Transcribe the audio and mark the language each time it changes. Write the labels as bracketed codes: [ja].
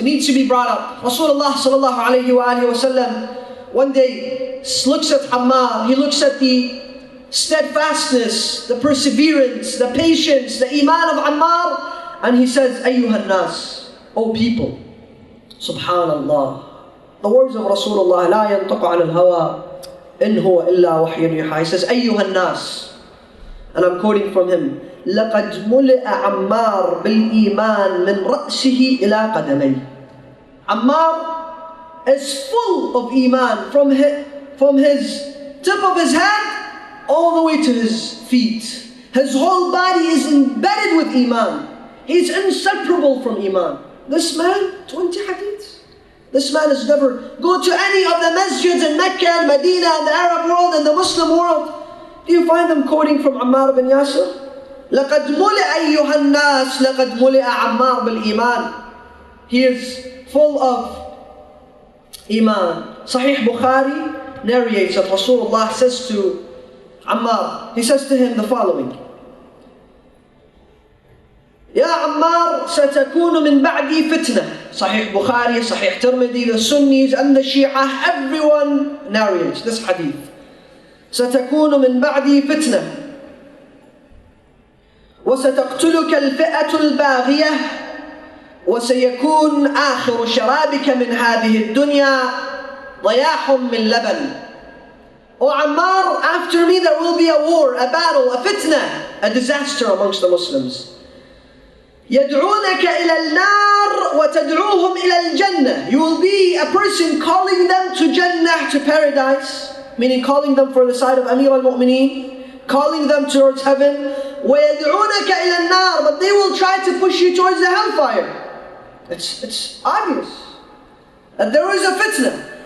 [en] It needs to be brought up. Rasulullah sallallahu alayhi wa sallam one day looks at Ammar. He looks at the steadfastness, the perseverance, the patience, the iman of Ammar, and he says, [ar] Ayyuhan nas, [en] O people, Subhanallah. The words of Rasulullah, [ar] لا ينطق عن الهوى إن هو إلا وحي يوحى. [en] He says, [ar] أيها الناس, [en] and I'm quoting from him, [ar] لقد ملئ عمار بالإيمان من رأسه إلى قدميه. [en] Ammar is full of iman from his tip of his head all the way to his feet. His whole body is embedded with iman. He's inseparable from iman. This man, 20 hadiths. This man has never go to any of the masjids in Mecca and Medina and the Arab world and the Muslim world. Do you find them quoting from Ammar bin Yaser? [ar] لَقَدْ مُلِئَ أَيُّهَا النَّاسِ لَقَدْ مُلِئَ عَمَّارْ بِالْإِيمَانِ. [en] He is full of iman. Sahih Bukhari narrates that Rasulullah says to Ammar, he says to him the following, [ar] يا عمار ستكون من بعدي فتنة. [en] Sahih Bukhari, Sahih Tirmidhi, the Sunnis and the Shia, everyone narrates this hadith. [ar] ستكون من بعدي فتنة وستقتلك الفئة الباغية وسيكون آخر شرابك من هذه الدنيا ضياح من لبن. [en] O Ammar, after me there will be a war, a battle, a fitna, a disaster amongst the Muslims. [ar] يدعونك إلى النار وتدعوهم إلى الجنة. [en] You will be a person calling them to Jannah, to paradise, meaning calling them for the side of Amir al-Mu'mineen, calling them towards heaven. [ar] ويدعونك إلى النار, [en] but they will try to push you towards the hellfire. It's obvious that there is a fitna.